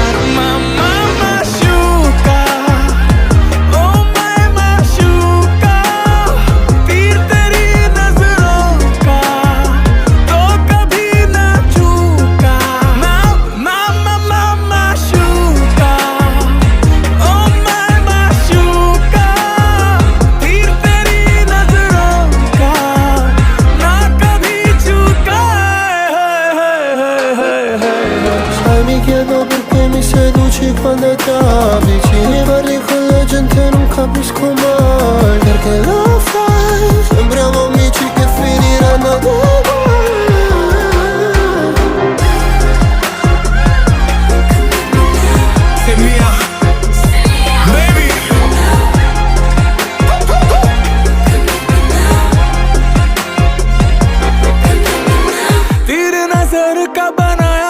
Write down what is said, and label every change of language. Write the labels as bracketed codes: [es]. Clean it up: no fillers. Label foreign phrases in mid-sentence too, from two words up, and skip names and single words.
[hi] मामा माशूका, ओ मैं माशूका, तीर तेरी नजरों का तो कभी ना चूका। मामा माशूका, ओ मैं माशूका, तीर तेरी नजरों का ना कभी चूका। [it] Sai mi chiedo perché mi seduci quando è tardi, ci parli con la gente non capisco mai perché lo fai, sembriamo amici che finiranno uguali. [en] Say me out, baby. [hi] तेरे नजर का बना